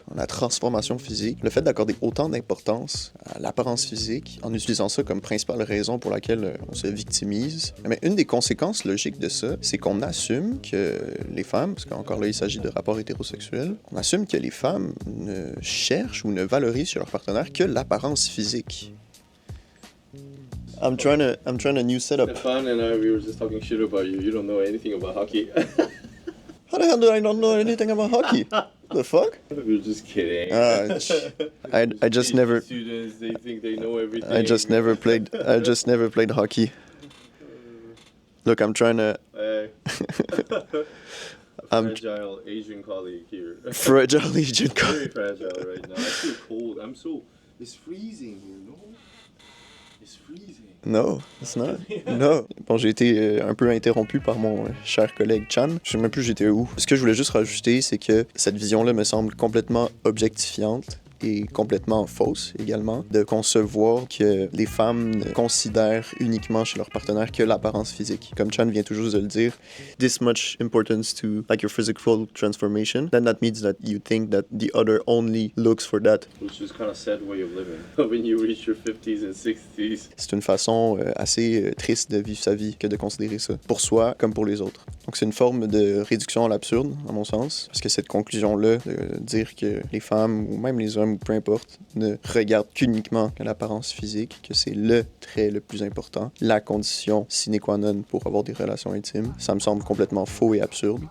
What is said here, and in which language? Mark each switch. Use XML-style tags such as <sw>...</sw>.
<fr>la transformation physique, le fait d'accorder autant d'importance à l'apparence physique, en utilisant ça comme principale raison pour laquelle on se victimise, mais une des conséquences logiques de ça, c'est qu'on assume que les femmes, parce qu'encore là, il s'agit de rapports hétérosexuels, on assume que les femmes ne cherchent ou ne valorisent chez leur partenaire que l'apparence physique.</fr> <en>I'm trying a new setup. Stefan and I, we were just talking shit about you. You don't know anything about hockey. How the hell do I not know anything about hockey? The fuck? We were just kidding. I just never. Students, they think they know everything. I just never played hockey. Look, I'm trying to. Fragile Asian colleague here. Fragile Asian Very colleague. fragile right now. I feel cold. It's freezing here, no? It's freezing. No, it's not. No.</en> <fr>Bon, j'ai été un peu interrompu par mon cher collègue Chan. Je sais même plus j'étais où. Ce que je voulais juste rajouter, c'est que cette vision-là me semble complètement objectifiante et complètement fausse également, de concevoir que les femmes ne considèrent uniquement chez leur partenaire que l'apparence physique. Comme Chan vient toujours de le dire,</fr> <en>this much importance to like your physical transformation, then that means that you think that the other only looks for that. Which is kind of sad way of living. When you reach your 50s and 60s.</en> <fr>C'est une façon assez triste de vivre sa vie que de considérer ça, pour soi comme pour les autres. Donc c'est une forme de réduction à l'absurde, à mon sens, parce que cette conclusion-là, de dire que les femmes, ou même les hommes, ou peu importe, ne regardent qu'uniquement l'apparence physique, que c'est le trait le plus important, la condition sine qua non pour avoir des relations intimes, ça me semble complètement faux et absurde.</fr>